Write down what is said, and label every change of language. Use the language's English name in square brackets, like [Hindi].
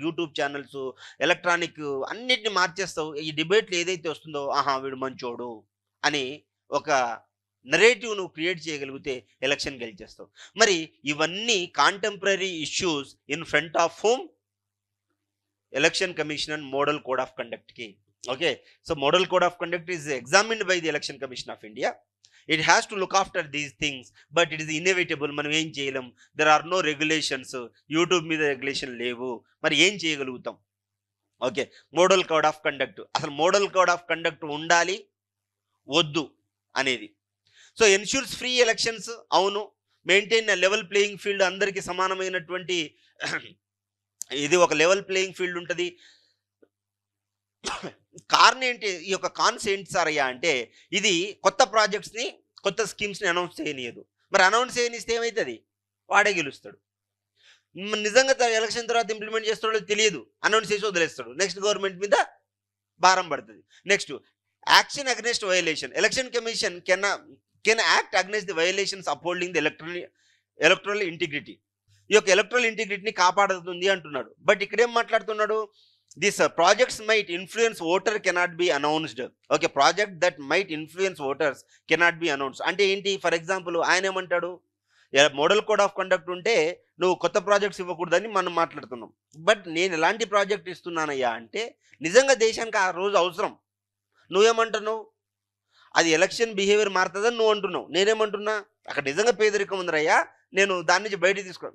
[Telugu] YouTube channels, electronic అన్నిటిని మార్చేస్తావు. ఈ డిబేట్లు ఏదైతే వస్తుందో, ఆహా వీడు మంచోడు అని ఒక నరేటివ్ నువ్వు క్రియేట్ చేయగలిగితే ఎలక్షన్ గెలిచేస్తావు. మరి ఇవన్నీ [English] Contemporary issues in front of home? Election commission and model code of కండక్ట్కి. Okay, so model code of conduct is examined by the Election Commission of India. It has to look after these things, but it is inevitable. [Telugu] మనం ఏం చేయలేం. [English] There are no regulations. [Telugu] YouTube మీద regulation లేవు. మరి ఏం చేయగలుగుతాం? Okay, model code of conduct. అసలు model code of conduct ఉండాలి వద్దు అనేది. [English] So ensures free elections. అవును. Maintain level playing field. [Telugu] అందరికీ సమానమైనటువంటి ఇది ఒక లెవెల్ ప్లేయింగ్ ఫీల్డ్ ఉంటుంది. కారణం ఏంటి? ఈ యొక్క కాన్స్ ఏంటి సార్ అయ్యా అంటే, ఇది కొత్త ప్రాజెక్ట్స్ని, కొత్త స్కీమ్స్ని అనౌన్స్ చేయనీయదు. మరి అనౌన్స్ చేయనిస్తే ఏమవుతుంది? వాడే గెలుస్తాడు. నిజంగా ఎలక్షన్ తర్వాత ఇంప్లిమెంట్ చేస్తాడో తెలియదు, అనౌన్స్ చేసి వదిలేస్తాడు. నెక్స్ట్ గవర్నమెంట్ మీద భారం పడుతుంది. [English] Next, action against violation. Election commission can act against the violations upholding the electoral integrity. [Telugu] ఈ యొక్క ఎలక్ట్రల్ ఇంటిగ్రిటీని కాపాడుతుంది అంటున్నాడు. బట్ ఇక్కడేం మాట్లాడుతున్నాడు? [English] This projects might influence voter cannot be announced. Okay, project that might influence voters cannot be announced. [Telugu] అంటే ఏంటి? For example ఆయన ఏమంటాడు? మోడల్ కోడ్ ఆఫ్ కండక్ట్ ఉంటే నువ్వు కొత్త ప్రాజెక్ట్స్ ఇవ్వకూడదని మనం మాట్లాడుతున్నాం. బట్ నేను ఎలాంటి ప్రాజెక్ట్ ఇస్తున్నానయ్యా అంటే, నిజంగా దేశానికి ఆ రోజు అవసరం. నువ్వేమంటున్నావు? అది ఎలక్షన్ బిహేవియర్ మారుతుందని నువ్వు అంటున్నావు. నేనేమంటున్నా? అక్కడ నిజంగా పేదరికం ఉందరయ్యా, నేను దాని నుంచి బయట తీసుకో.